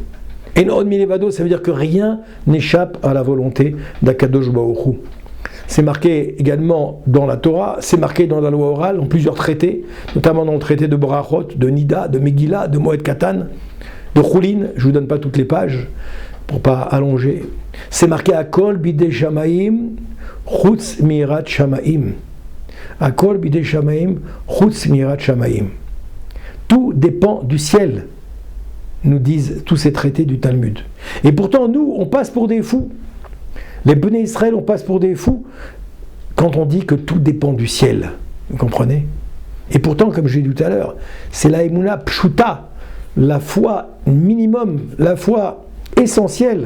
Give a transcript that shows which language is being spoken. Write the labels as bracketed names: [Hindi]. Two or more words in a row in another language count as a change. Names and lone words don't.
[Hebrew] אין עוד מלבדו, [French] ça veut dire que rien n'échappe à la volonté d' [Hebrew] הקדוש ברוך הוא. [French] C'est marqué également dans la Torah, c'est marqué dans la loi orale, dans plusieurs traités, notamment dans le traité de Borachot, de Nida, de Megillah, de Moed Katan, de Choulin. Je ne vous donne pas toutes les pages pour ne pas allonger. C'est marqué [Hebrew] הכל בידי שמים חוץ מיראת שמים. הכל בידי שמים חוץ מיראת שמים. [French] Tout dépend du ciel, nous disent tous ces traités du Talmud. Et pourtant, nous, on passe pour des fous. Les Béné Israël, on passe pour des fous quand on dit que tout dépend du ciel. Vous comprenez? Et pourtant, comme je l'ai dit tout à l'heure, c'est la [Hebrew] אמונה פשוטה, [French] la foi minimum, la foi essentielle.